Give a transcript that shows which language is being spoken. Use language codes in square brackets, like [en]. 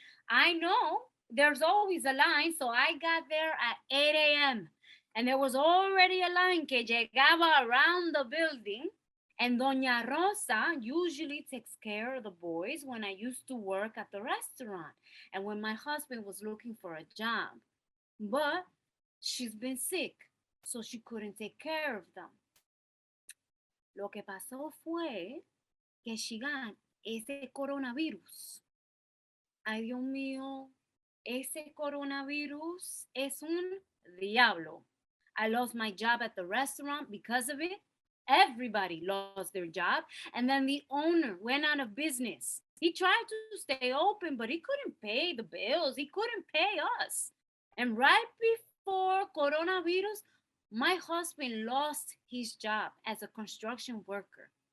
[en] I know there's always a line, so I got there at 8 a.m. And there was already a line [es] que llegaba [en] around the building, And Doña Rosa usually takes care of the boys when I used to work at the restaurant and when my husband was looking for a job. But she's been sick, so she couldn't take care of them. [es] Lo que pasó fue que [en] she got [es] ese coronavirus. Ay, Dios mío, ese coronavirus es un diablo. [en] I lost my job at the restaurant because of it. Everybody lost their job. And then the owner went out of business. He tried to stay open, but he couldn't pay the bills. He couldn't pay us. And right before coronavirus, my husband lost his job as a construction worker.